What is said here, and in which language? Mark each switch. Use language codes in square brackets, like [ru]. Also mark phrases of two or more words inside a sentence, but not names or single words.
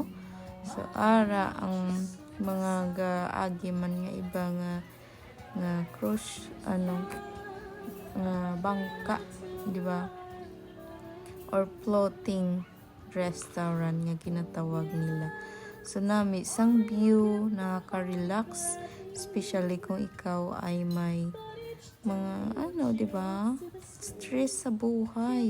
[hil] So ara ang mga gaagi man nga iba nga cruise nga bangka, di ba? Or floating restaurant nga ginatawag nila. So nami sang view, nakaka-relax, especially kung [tl] ikaw ay may mga [hil] di ba? Stress sa buhay.